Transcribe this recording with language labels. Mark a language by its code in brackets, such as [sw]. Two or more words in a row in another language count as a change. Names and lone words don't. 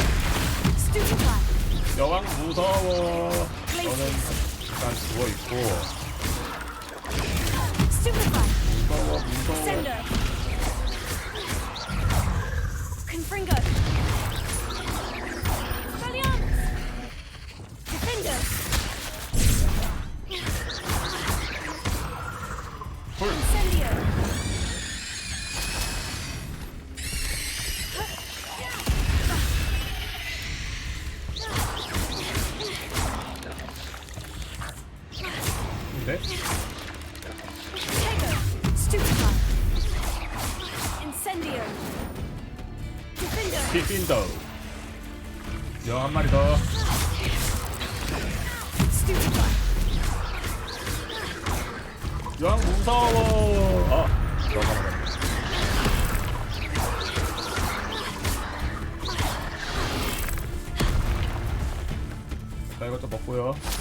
[ko] 여왕 무서워. 너는 일단 누워 있고. 무서워. Confringo. Defender. Incendio. 네? Stupefy. Incendio. 디핀더. 여 한 마리 더. 여왕 무서워. 넘어가네. 나 이것 좀 먹고요.